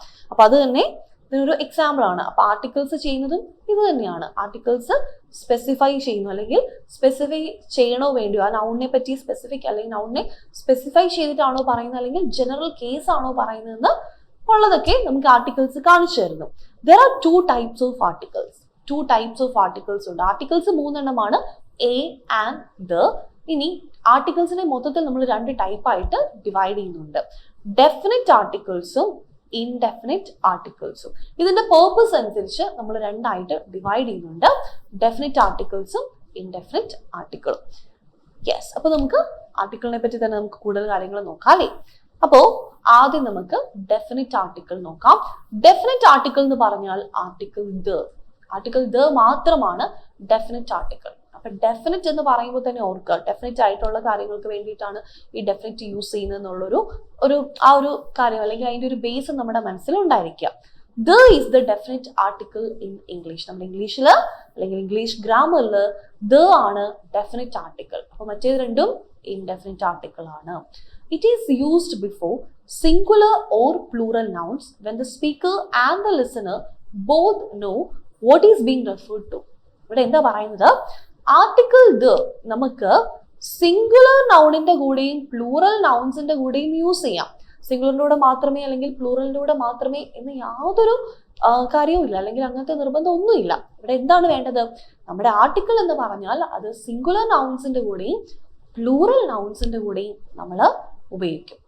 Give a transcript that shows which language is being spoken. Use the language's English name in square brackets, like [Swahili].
[Malayalam] അപ്പൊ അത് തന്നെ ഇതിനൊരു എക്സാമ്പിൾ ആണ്. അപ്പൊ ആർട്ടിക്കിൾസ് ചെയ്യുന്നതും ഇത് തന്നെയാണ്. ആർട്ടിക്കിൾസ് സ്പെസിഫൈ ചെയ്യുന്നു, അല്ലെങ്കിൽ സ്പെസിഫൈ ചെയ്യണോ വേണ്ടിയോ, ആ നൗണിനെ പറ്റി സ്പെസിഫിക് അല്ലെങ്കിൽ നൗണിനെ സ്പെസിഫൈ ചെയ്തിട്ടാണോ പറയുന്നത്, അല്ലെങ്കിൽ ജനറൽ കേസ് ആണോ പറയുന്നതെന്ന് ഉള്ളതൊക്കെ നമുക്ക് ആർട്ടിക്കിൾസ് കാണിച്ചു തരുന്നു. [English] There are 2 types of articles. 2 types of articles [Malayalam] ഉണ്ട്. ആർട്ടിക്കിൾസ് 3 എണ്ണമാണ്, എ ആൻഡ് ദ. ഇനി ആർട്ടിക്കിൾസിനെ മൊത്തത്തിൽ നമ്മൾ 2 ടൈപ്പായിട്ട് ഡിവൈഡ് ചെയ്യുന്നുണ്ട്. Definite ആർട്ടിക്കിൾസും indefinite ആർട്ടിക്കിൾസും. ഇതിന്റെ പേർപ്പസ് അനുസരിച്ച് നമ്മൾ 2 ആയിട്ട് ഡിവൈഡ് ചെയ്യുന്നുണ്ട്, ഡെഫിനിറ്റ് ആർട്ടിക്കിൾസും ഇൻഡെഫിനിറ്റ് ആർട്ടിക്കിളും. യെസ്. അപ്പൊ നമുക്ക് ആർട്ടിക്കിളിനെ പറ്റി തന്നെ നമുക്ക് കൂടുതൽ കാര്യങ്ങൾ നോക്കാം അല്ലേ. അപ്പോ ആദ്യം നമുക്ക് ഡെഫിനിറ്റ് ആർട്ടിക്കിൾ നോക്കാം. ഡെഫിനിറ്റ് ആർട്ടിക്കിൾ എന്ന് പറഞ്ഞാൽ ആർട്ടിക്കിൾ ദ മാത്രമാണ് ഡെഫിനിറ്റ് ആർട്ടിക്കിൾ. അപ്പൊ ഡെഫിനിറ്റ് എന്ന് പറയുമ്പോൾ തന്നെ ഓർക്കുക, ഡെഫിനിറ്റ് ആയിട്ടുള്ള കാര്യങ്ങൾക്ക് വേണ്ടിയിട്ടാണ് ഈ ഡെഫിനിറ്റ് യൂസ് ചെയ്യുന്നത് എന്നുള്ളൊരു ആ ഒരു കാര്യം, അല്ലെങ്കിൽ അതിന്റെ ഒരു ബേസ് നമ്മുടെ മനസ്സിൽ ഉണ്ടായിരിക്കുക. [English] The is the definite article in English. [Malayalam] നമ്മുടെ ഇംഗ്ലീഷിൽ അല്ലെങ്കിൽ ഇംഗ്ലീഷ് ഗ്രാമറിൽ ദ ആണ് ഡെഫിനിറ്റ് ആർട്ടിക്കിൾ. അപ്പൊ മറ്റേത് രണ്ടും ഇൻഡെഫിനിറ്റ് ആർട്ടിക്കിൾ ആണ്. [English] It is used before singular or plural nouns when the speaker and the listener both know what is being referred to. [Malayalam] ഇവിടെ എന്താ പറയുന്നത്? ആർട്ടിക്കിൾ ദ നമുക്ക് സിംഗുലർ നൗണിന്റെ കൂടെയും പ്ലൂറൽ നൗൺസിന്റെ കൂടെയും യൂസ് ചെയ്യാം. സിംഗുലറിന്റെ കൂടെ മാത്രമേ അല്ലെങ്കിൽ പ്ലൂറലിന്റെ കൂടെ മാത്രമേ എന്ന് യാതൊരു കാര്യവും ഇല്ല, അല്ലെങ്കിൽ അങ്ങനത്തെ നിർബന്ധം ഒന്നുമില്ല. ഇവിടെ എന്താണ് വേണ്ടത്? നമ്മുടെ ആർട്ടിക്കിൾ എന്ന് പറഞ്ഞാൽ അത് സിംഗുലർ നൗൺസിന്റെ കൂടെയും പ്ലൂറൽ നൗൺസിന്റെ കൂടെയും നമ്മൾ ഉപയോഗിക്കും.